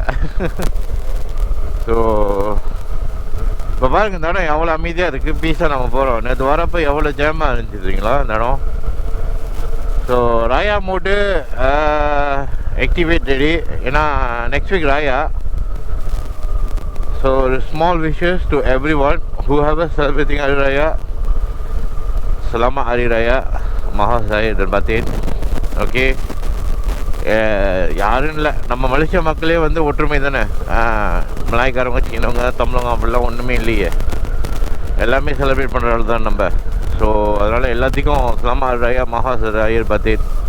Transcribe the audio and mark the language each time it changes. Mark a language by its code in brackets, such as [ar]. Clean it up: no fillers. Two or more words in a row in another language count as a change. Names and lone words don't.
[ta] ஸோ இப்போ பாருங்க, இந்த இடம் எவ்வளோ அமைதியாக இருக்குது, பீஸாக நம்ம போகிறோம். நேற்று வரப்போ எவ்வளோ ஜேமாக இருந்துச்சுங்களா இந்த இடம். ஸோ [en] Raya mode activate ready, [ta] ஏன்னா [en] next week Raya. so small wishes to every one who have celebrating Hari Raya. [ms] Selamat Hari Raya Maha Zahir dan Batin. [ta] ஓகே, யாரும் இல்லை, நம்ம மலேசியா மக்களே வந்து ஒற்றுமை தானே. மலாய்க்காரவங்க, சீனவங்க, தமிழவங்க அப்படிலாம் ஒன்றுமே இல்லையே, எல்லாமே செலிப்ரேட் பண்ணுறது தான் நம்ம. ஸோ அதனால் எல்லாத்துக்கும் [ms] Selamat Hari Raya Maha Zahir Batin.